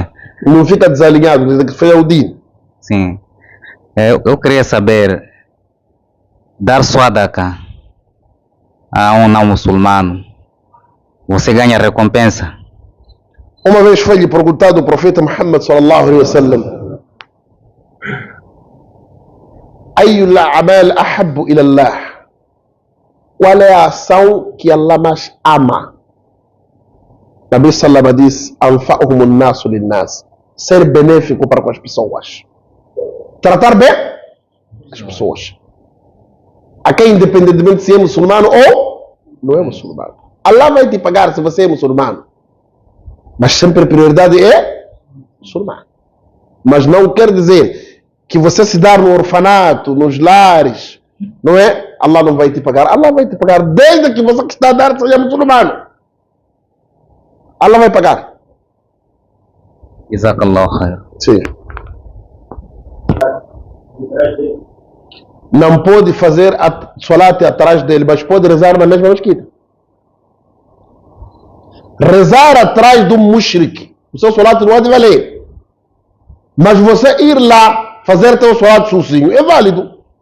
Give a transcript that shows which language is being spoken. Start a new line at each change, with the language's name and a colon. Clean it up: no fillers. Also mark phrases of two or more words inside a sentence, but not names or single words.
Portuguese: Não fica desalinhado, desde que foi ao dia. Sim. Eu queria saber, dar sadaqa a um não muçulmano, você ganha recompensa? Uma vez foi-lhe perguntado o profeta Muhammad
Arabic: صلى الله عليه وسلم: أي الأعمال أحب إلى الله?
Portuguese: Qual é a ação que Allah mais ama?
Arabic: نبي صلى الله disse: أنفعهم الناس للناس.
Portuguese: Ser benéfico para com as pessoas. Tratar bem as pessoas. A quem, independentemente se é muçulmano ou não é muçulmano. Allah vai te pagar se você é muçulmano. Mas sempre a prioridade é muçulmano. Mas não quer dizer que você se dar no orfanato, nos lares, não é? Allah não vai te pagar. Allah vai te pagar desde que você que está a dar seja muçulmano. Allah vai pagar.
Arabic: جزاك الله خير.
Portuguese: Sim. Não pode fazer a salat atrás dele, mas pode rezar na mesma mesquita. Rezar atrás do mushrik, o seu salat não há de valer. Mas você ir lá fazer teu salat sozinho é válido.